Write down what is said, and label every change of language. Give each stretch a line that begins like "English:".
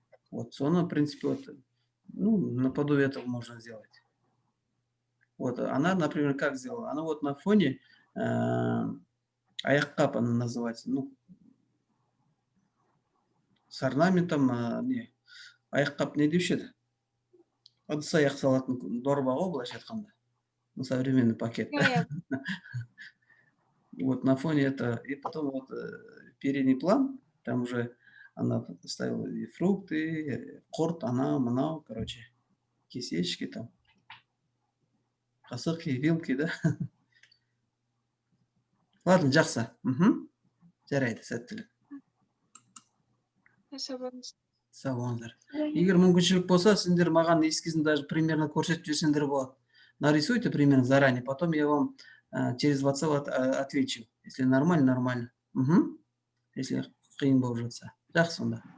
Russian: Вот, соны, в принципе, вот, ну, наподобие этого можно сделать. Вот, она, например, как сделала? Она вот на фоне аяққап, она называется, ну, с орнаментом, не,
Kazakh: аяққап не деуші еді? ыдыс аяқ салатын дорба ғой былайша айтқанда.
Russian: Ну, современный пакет.
Kazakh: Иә,
Russian: Вот на фоне это, и потом вот передний план, там уже она ставила и фрукты,
Kazakh: құрт, анау, мынау,
Russian: короче, кисечки там, қасық, вилки, да. Ладно,
Kazakh: жақсы. Жарайды, сәттілік. сау болыңыз. Сау болыңыздар. Егер мүмкіншілік болса, сендер маған эскизін
Russian: даже примерно
Kazakh: көрсетіп жіберсеңдер болады.
Russian: Нарисуйте примерно заранее, потом я вам через WhatsApp отвечу. Если нормально, нормально. Если
Kazakh: қиын болып жатса.
Russian: Жақсы онда.